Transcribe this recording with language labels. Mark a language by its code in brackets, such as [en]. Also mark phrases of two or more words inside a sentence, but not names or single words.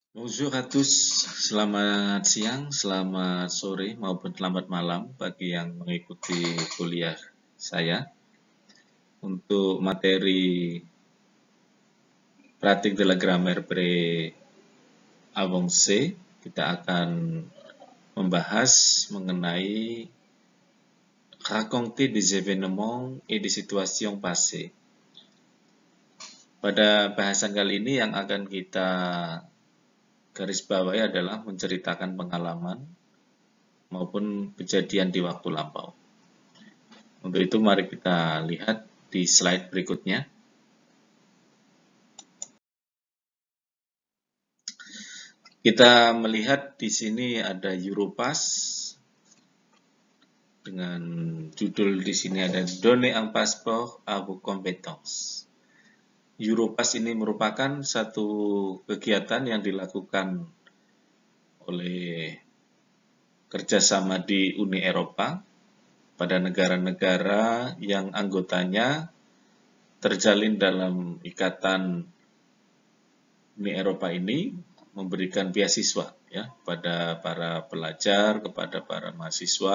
[fr] Bonjour à tous, [id] selamat siang, selamat sore, maupun selamat malam bagi yang mengikuti kuliah saya. Untuk materi [fr] pratique de la grammaire pré-avancée, [id] kita akan membahas mengenai [fr] raconter des événements et des situations passées. [id] Pada bahasan kali ini yang akan kita garis bawahi adalah menceritakan pengalaman maupun kejadian di waktu lampau. Untuk itu mari kita lihat di slide berikutnya. Kita melihat di sini ada Europass dengan judul di sini ada [fr] Donner un passeport à vos compétences. [id] Europass ini merupakan satu kegiatan yang dilakukan oleh kerjasama di Uni Eropa pada negara-negara yang anggotanya terjalin dalam ikatan Uni Eropa ini memberikan beasiswa ya pada para pelajar, kepada para mahasiswa.